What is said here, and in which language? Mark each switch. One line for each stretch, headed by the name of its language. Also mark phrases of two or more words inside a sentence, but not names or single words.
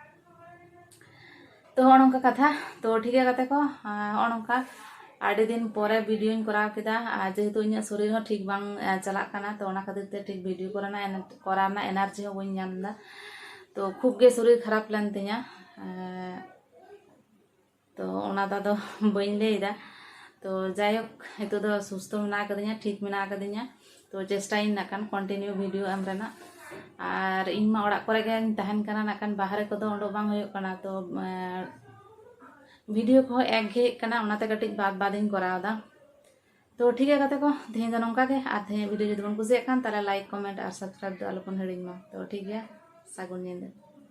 Santali: तो ओनका कथा तो
Hindi: ठीक है
Santali: कते को ओनका आड़ी दिन परे वीडियो कराव केदा जेहेतु इन शरीर हो ठीक बांग चला कना तो ओना खातिर ते ठीक वीडियो कराना एनार्जी हो बइन नामदा तो खूब गे शरीर खराब लेन तिया तो ओना दादो बइन लेदा तो जायक हितो दो सुस्थ मेना कदिया ठीक मेना कदिया तो चेष्टाइन ना कान कंटिन्यू वीडियो एम रेना और इन मा ओड़ा करे गे तहन कना ना कान बाहरे को दो ओडो बांग होयो कना तो वीडियो को एक घे कना ओनाते कटिज बाद बादिन करावदा तो
Hindi: ठीक है
Santali: कते को तेहें दो नोंका गे और तेहें वीडियो जदि बन कुसिया कान ताले
English: like comment
Santali: और सब्सक्राइब दो आलोपन हिड़िंग मा तो ठीक है सागुन निंदा।